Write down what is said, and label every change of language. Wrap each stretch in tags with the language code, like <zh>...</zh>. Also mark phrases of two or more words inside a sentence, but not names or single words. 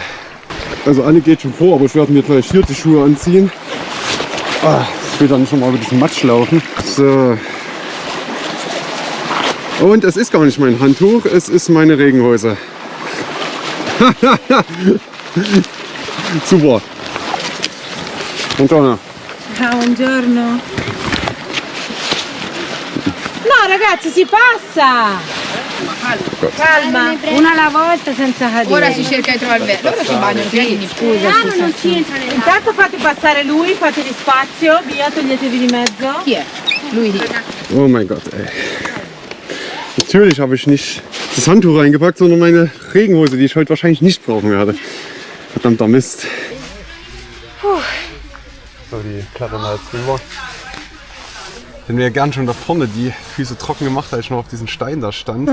<de>Also Anne geht schon vor, aber ich werde mir gleich hier die Schuhe anziehen. Ich will dann schon mal über diesen Matsch laufen. So. Und es ist gar nicht mein Handtuch, es ist meine Regenhose. Super.</de> <it>Buongiorno. Buongiorno. No ragazzi, si passa! Calma, una alla volta senza cadere. Ora si cerca di trovare il verde. Loro si bagnano pieni. Intanto fate passare lui, fategli spazio, via, toglietevi di mezzo. Chi è? Lui lì.</it> <de>Oh mein Gott, ey. Natürlich habe ich nicht das Handtuch reingepackt, sondern meine Regenhose, die ich heute wahrscheinlich nicht brauchen werde. Verdammter Mist. So, die klettern da jetzt rüber. Ich hätte mir ja gern schon da vorne die Füße trocken gemacht, als ich noch auf diesen Stein da stand.</de>